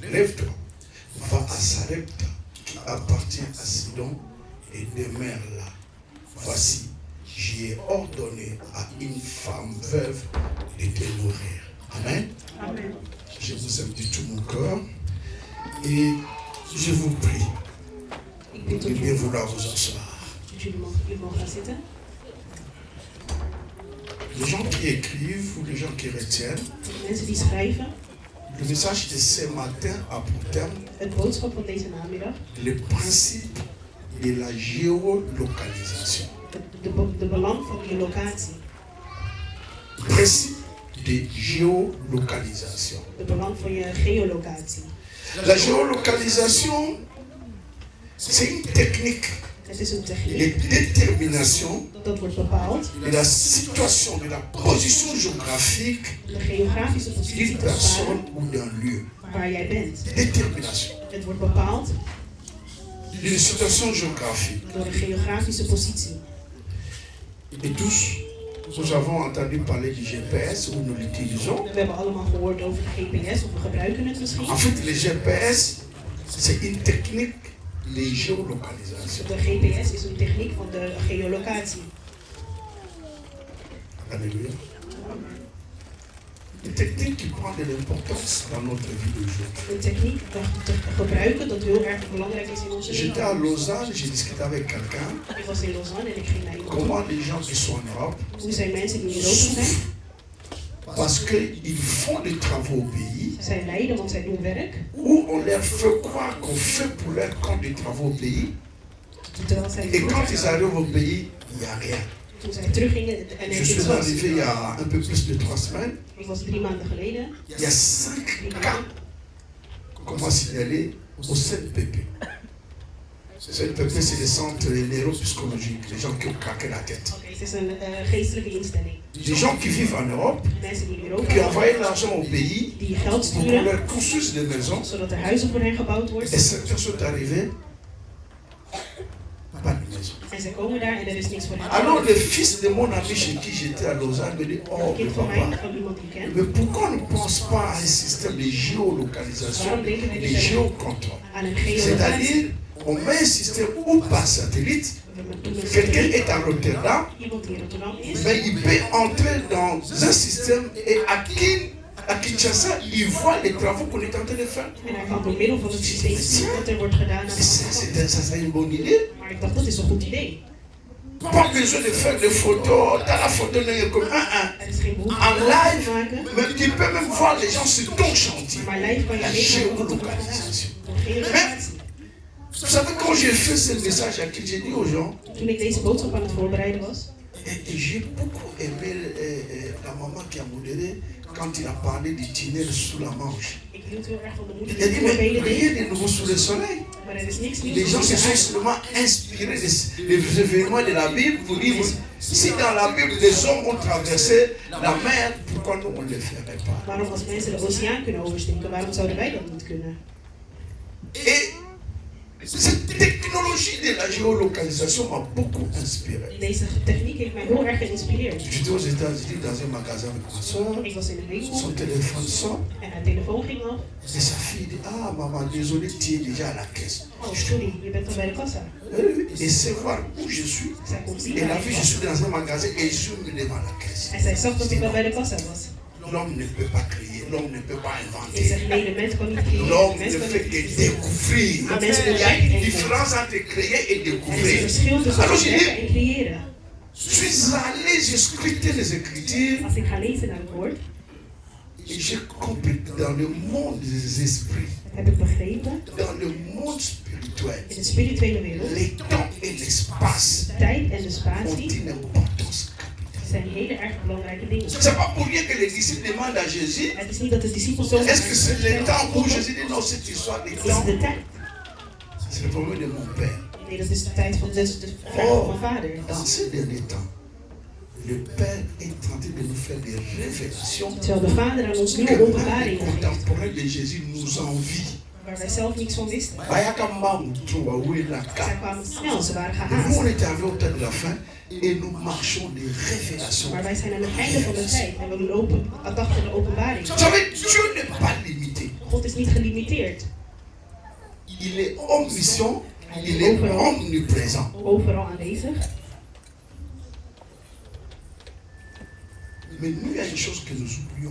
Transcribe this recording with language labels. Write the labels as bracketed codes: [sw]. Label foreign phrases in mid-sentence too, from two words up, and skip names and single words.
[fr] Lève-toi, va à Sarepta, qui appartient à Sidon, et demeure là. Voici, j'y ai ordonné à une femme veuve de te nourrir. Amen. Amen. Je vous aime de tout mon cœur et je vous prie [nl] Ik bid [fr] de [nl] tot [fr] bien [nl] jullie, [fr] vouloir vous asseoir. [nl] dat jullie mogen gaan zitten. [fr] Les gens qui écrivent ou les gens qui retiennent, [nl] De mensen die schrijven, [fr] le message de ce matin a pour terme [nl] het boodschap van deze namiddag, [fr] le principe de la géolocalisation. [nl] de belang van je locatie. [fr] Principe de géolocalisation. [nl] De belang van je geolocatie. [fr] La géolocalisation, c'est une technique [nl] Het is een [fr] de [nl] techniek [fr] détermination [nl] dat wordt bepaald [fr] de la situation, de la position géographique [nl] de geografische positie [fr] d'une [nl] te [fr] personne [nl] bepalen [fr] ou d'un lieu. [nl] waar jij bent. [fr] Détermination [nl] Het wordt bepaald [fr] d'une situation géographique. [nl] door een geografische positie. [fr] Et tous, nous avons entendu parler du GPS, où nous l'utilisons. [nl] We hebben allemaal gehoord over de GPS, of we gebruiken het misschien. [fr] En fait, le GPS, c'est une technique de géolocalisation. [nl] De GPS is een techniek van de geolocatie. [fr] Alléluia. Une technique qui prend de l'importance dans notre vie d'aujourd'hui. [nl] Een techniek te gebruiken dat heel erg belangrijk is in onze [fr] J'étais à [nl] leven. [fr] Lausanne, j'ai discuté avec quelqu'un. [nl] Ik was in Lausanne en ik ging naar iemand toe. [fr] Comment les gens qui sont en Europe [nl] Hoe zijn mensen die in Europa zijn? [fr] souffrent parce qu'ils font des travaux au pays [nl] Ze zijn lijden, want zij doen werk. [fr] où on leur fait croire qu'on fait pour leur compte des travaux au pays. [nl] Terwijl zij [fr] Et quand ils arrivent au pays, il n'y a rien. [nl] toen zij teruggingen en [fr] Je [nl] er niks [fr] suis [nl] was. [fr] arrivé il y a un peu plus de 3 semaines. [nl] Ik was 3 maanden geleden. [fr] Il y a 5 cas qu'on m'a signalés au CNPP. CNPP, c'est le centre neuropsychologique, les gens qui ont craqué la tête. [nl] Oké, het is een geestelijke instelling. [fr] Des gens qui vivent en Europe, [nl] Mensen die in Europa [fr] qui [nl] wonen, [fr] envoient l'argent au pays [nl] die geld [fr] pour qu'on [nl] sturen, [fr] leur construise des maisons. [nl] zodat er huizen voor hen gebouwd worden. [fr] Et certains sont arrivés, pas de maison. [nl] En zij komen daar en er is niks voor hen. [fr] Alors le fils de mon ami chez qui j'étais à Lausanne me dit, oh [nl] Een [fr] mais [nl] kind van mij, [fr] papa, [nl] van iemand die ik ken. [fr] mais pourquoi on ne pense pas à un système de géolocalisation et de géocontrôle? [nl] Aan een geolocatie. [fr] C'est-à-dire, on met un système où par satellite, quelqu'un est à Rotterdam, [nl] Iemand die in Rotterdam is. [fr] mais il peut entrer dans un système et à Kinshasa, il voit les travaux qu'on est en train de faire. [nl] En hij kan door middel van het systeem zien wat er wordt gedaan aan de hand. [fr] Ça serait une bonne idée. [nl] Maar ik dacht, dat is een goed idee. [fr] Pas besoin de faire des photos, dans la photo, comme [nl] Er is geen behoefte [fr] en [nl] om [fr] live, [nl] te maken. [fr] mais tu peux même voir les gens sur ton chantier. [nl] Maar live kan je [fr] La [nl] meekijken wat er wordt gedaan. [fr] géolocalisation. [nl] Door geolocatie. [fr] Vous savez, quand j'ai fait ce message à qui j'ai dit aux gens, [nl] Toen ik deze boodschap aan het voorbereiden was, [fr] et j'ai beaucoup aimé la maman qui a modéré quand il a parlé du tunnel sous la Manche. [nl] ik hield heel erg van de moeder [fr] Il a [nl] die [fr] dit, mais [nl] voorbeelden [fr] rien [nl] deed. [fr] de nouveau sous le soleil. [nl] Maar er is niks nieuws [fr] Les gens [nl] op [fr] se [nl] de [fr] sont [nl] aarde. [fr] seulement inspirés des événements de la Bible pour dire, si dans la Bible les hommes ont traversé la mer, pourquoi nous on ne le ferait pas? [nl] Waarom als mensen de oceaan kunnen oversteken, waarom zouden wij dat niet kunnen? [fr] Et cette technologie de la géolocalisation m'a beaucoup inspiré. [nl] Deze techniek heeft mij heel erg geïnspireerd. [fr] J'étais aux États-Unis dans un magasin avec ma soeur, [nl] Ik was in een winkel [fr] son téléphone sonne, [nl] en haar telefoon ging af. [fr] et sa fille dit, ah maman, désolé, tu es déjà à la caisse. [nl] Oh, sorry, je bent al bij de kassa. [fr] Et c'est voir où je suis. [nl] Zij komt zien [fr] Et [nl] waar [fr] la [nl] ik [fr] fille, je [nl] was. [fr] suis dans un magasin et je suis devant la caisse. [nl] En zij zag dat ik al bij de kassa was. [fr] L'homme ne peut pas créer, l'homme ne peut pas [nl] Ik [fr] inventer. [nl] zeg, nee, de mens kan niet creëren. [fr] L'homme [nl] De [fr] ne [nl] mens kan [fr] fait [nl] niet [fr] que [nl] creëren. [fr] découvrir. [nl] Ah, mensen [fr] Il y a [nl] ontdekken [fr] une [nl] en [fr] différence entre créer et [nl] Er is een [fr] découvrir. [nl] verschil tussen [fr] Alors je [nl] ontdekken [fr] dis, [nl] en creëren. [fr] je suis allé, j'ai scruté les Écritures [nl] Als ik ga lezen naar het woord, [fr] et j'ai compris que dans le monde des esprits, [nl] heb ik begrepen, [fr] dans le monde spirituel, [nl] in de spirituele wereld, [fr] les temps et l'espace [nl] de tijd en de [fr] ont [nl] spatie [fr] une importance capitale. [nl] zijn hele erg belangrijke dingen. [fr] C'est pas pour rien que les disciples demandent à Jésus, [nl] Het is niet dat de discipels zo [fr] est-ce que c'est le temps où Jésus dit non, cette histoire des [nl] is [fr] temps, [nl] de tijd. [fr] c'est le problème de mon père. [nl] Nee, dat is de tijd van de vraag van mijn vader. [fr] Dans ces derniers temps, le Père est en train de nous faire des révélations. [nl] Terwijl de Vader aan ons nieuwe [fr] Que les [nl] openbaringen geeft. [fr] contemporains de Jésus nous envient. [nl] Waar wij zelf niks van wisten. Zij kwamen snel, ze waren [fr] Nous, [nl] gehaast. [fr] on est arrivé au temps de la fin et nous marchons des révélations. [nl] Maar wij zijn aan het einde van de tijd en we lopen achter de openbaring. [fr] Vous savez, Dieu n'est pas limité. [nl] God is niet gelimiteerd. [fr] Il est omniscient, il est omniprésent. [nl] Overal aanwezig. [fr] Mais nous, il y a une chose que nous oublions.